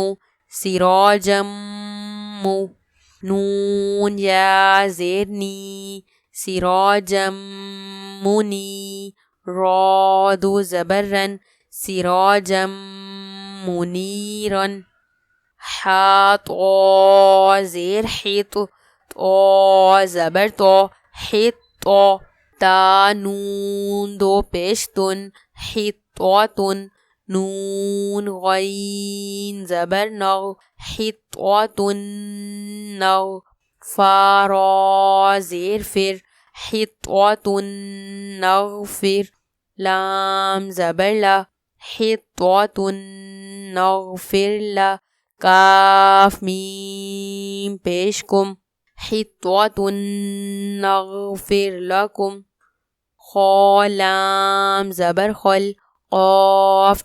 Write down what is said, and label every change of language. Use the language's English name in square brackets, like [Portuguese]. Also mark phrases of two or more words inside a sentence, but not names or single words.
[Arabic] سراجم مو، نون یا زیر نی، سراجم منی، را دو زبر رن، سراجم منیرن، حا طا زیر حیط، طا زبر تو، حیطا، تا نون دو پیش تن، حیطاتن، نون غین زبر نغ، حیطاتن نغ، فا را زیر فر، حیطاتن نغفر، لام زبر لا، حیطاتن نغفر لا، کاف میم پیش کم، حیطاتن نغفر لکم، خا لام زبر خل، قاف